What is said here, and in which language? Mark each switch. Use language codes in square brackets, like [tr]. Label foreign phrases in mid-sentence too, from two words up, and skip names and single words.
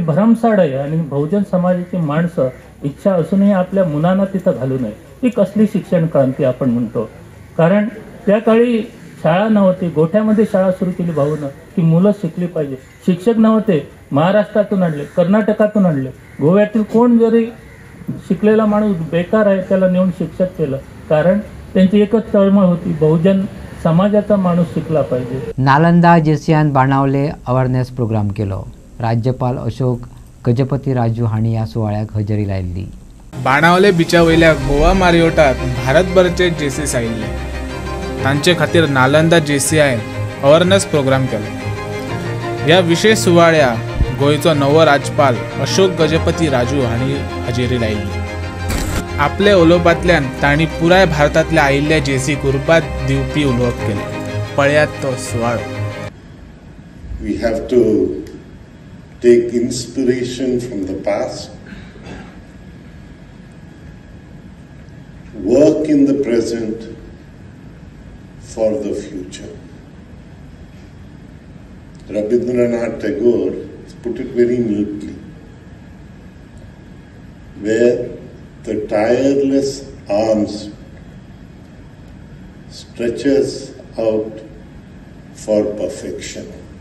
[mr] भरमसाठ आहे आणि बहुजन समाजाची माणसं इच्छा असूनही आपल्या मुलांना तिथं घालू नये ही कसली शिक्षण क्रांती आपण म्हणतो कारण त्या काळी शाळा नव्हती गोठ्यामध्ये शाळा सुरू केली भाऊनं की मुलं शिकली पाहिजे शिक्षक नव्हते महाराष्ट्रातून आणले कर्नाटकातून आणले गोव्यातील कोण जरी शिकलेला माणूस बेकार आहे त्याला नेऊन शिक्षक केलं कारण त्यांची एकच तळमळ होती बहुजन समाजाचा माणूस शिकला पाहिजे [kok] नालंदा जेसीआन बाणावले [en] awareness program [kok] केलो राज्यपाल अशोक गजपती राजू हाणी या सुवाळ्याक हजेरी लायिल्ली बाणावले बिचा वयल्या गोवा मारियोटात भारतभरचे जेसीस आयिल्ले तांचे खातीर नालंदा जेसीआयन [en] awareness program [kok] केलो ह्या विशेष सुवाळ्या गोयचो नवो राज्यपाल अशोक गजपती राजू हाणी हजेरी लायिल्ली आपले उलोवपांतल्यान तांणी पुराय भारतांतल्या आयिल्ल्या जेसीक उर्बा दिवपी उलोवप केलें पळयात तो सुवाळो [en] We have to take inspiration from the past, work in the present, for the future. Rabindranath Tagore put it very neatly, where the tireless arms stretches out for perfection.